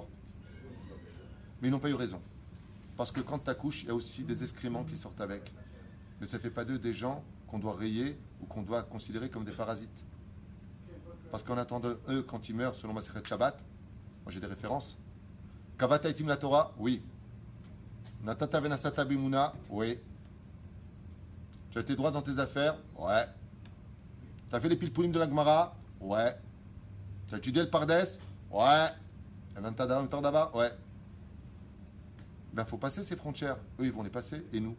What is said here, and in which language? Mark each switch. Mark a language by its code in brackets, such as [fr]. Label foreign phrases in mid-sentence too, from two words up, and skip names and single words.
[fr] Mais ils n'ont pas eu raison. Parce que quand tu accouches, il y a aussi des excréments qui sortent avec. Mais ça ne fait pas d'eux des gens qu'on doit rayer ou qu'on doit considérer comme des parasites. Parce qu'en attendant, eux, quand ils meurent, selon ma Masechet Shabbat, moi j'ai des références. [he] קבעת עתים לתורה, oui. נתת ונשאת באמונה, [fr] oui. Tu as été droit dans tes affaires, ouais. Tu as fait les pilpoulim de la Gemara, ouais. Tu as étudié le Pardes, ouais. Evantadava, ouais. Ben, il faut passer ces frontières. Eux, ils vont les passer, et nous.